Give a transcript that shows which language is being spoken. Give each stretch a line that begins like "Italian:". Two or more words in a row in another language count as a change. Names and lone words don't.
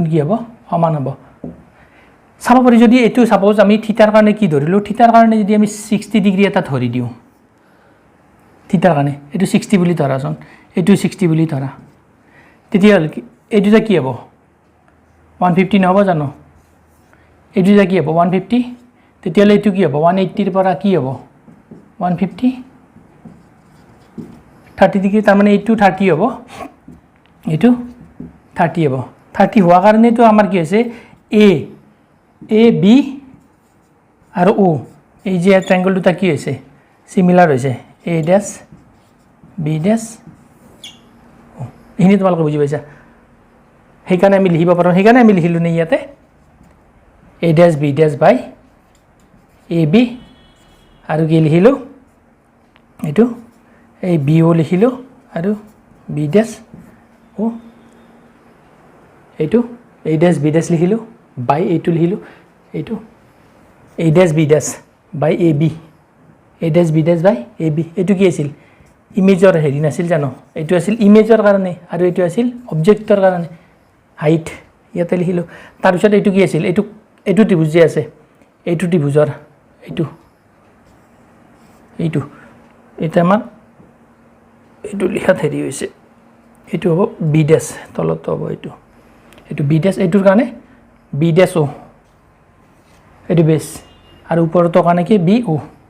Assamese: কি হ'ব সমান হ'ব চাব পাৰি যদি এইটো সাপোজ আমি থিটাৰ কাৰণে কি ধৰিলো থিটাৰ কাৰণে যদি আমি 60 ডিগ্ৰী এটা ধৰি দিও থিটাৰ কাৰণে এইটো 60 বুলি ধৰাচোন এইটো 60 বুলি ধৰা তেতিয়া এইটো কি হ'ব 150 নহব জানো এইটো কি হ'ব 150 তেতিয়া এইটো কি হ'ব 180 ৰ পৰা কি হ'ব 150 30 ডিগ্ৰী তাৰ মানে এইটো 30 হ'ব এইটো 30 হ'ব 30 হোৱা কাৰণে তো আমাৰ কি হৈছে এ বি আৰু ও এই যে ট্ৰায়াঙ্গল দুটা কি হৈছে সিমিলাৰ হৈছে
English: a dash b dash
Assamese: এইখিনি তোমালোকে বুজি পাইছা সেইকাৰণে আমি লিখিব পাৰো সেইকাৰণে আমি লিখিলো নে ইয়াতে
English: a dash b dash by ab
Assamese: আৰু কি লিখিলো এটো এই b ও লিখিলো আৰু
English: b dash
Assamese: ও এটো
English: a dash b dash
Assamese: লিখিলো by এটো লিখিলো এটো
English: a dash b dash by ab a dash b dash by ab
Assamese: এটো কি আছিল ইমেজৰ হেৰি নাছিল জানো এটো আছিল ইমেজৰ কাৰণে আৰু এটো আছিল অবজেক্টৰ কাৰণে হাইট ইয়াতে লিখিলো তাৰ পিছত এটো কি আছিল এটো ত্ৰিভুজ যে আছে এইটো ত্ৰিভুজৰ এইটো এটা আমাৰ এইটো লিখাত হেৰি হৈছে এইটো হ'ব
English: b dash
Assamese: তলত হ'ব এইটো
English: b dash
Assamese: এইটোৰ কাৰণে
English: b dash
Assamese: অ' এইটো বেছ আৰু ওপৰতো কাৰণে কি বি অ'